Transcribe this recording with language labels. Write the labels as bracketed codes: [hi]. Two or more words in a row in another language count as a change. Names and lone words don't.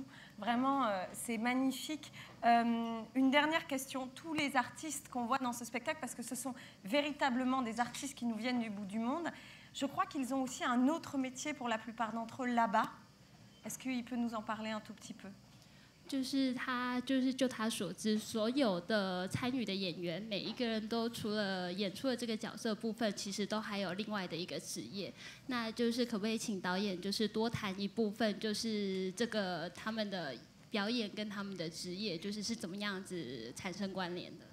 [fr] Vraiment, c'est magnifique. Une dernière question. Tous les artistes qu'on voit dans ce spectacle, parce que ce sont véritablement des artistes qui nous viennent du bout du monde, je crois qu'ils ont aussi un autre métier pour la plupart d'entre eux là-bas. Est-ce qu'il peut nous en parler un tout petit peu? [zh] 就是就他所知，所有的参与的演员，每一个人都除了演出的这个角色部分，其实都还有另外的一个职业。那就是可不可以请导演就是多谈一部分，就是这个他们的表演跟他们的职业，就是是怎么样子产生关联的？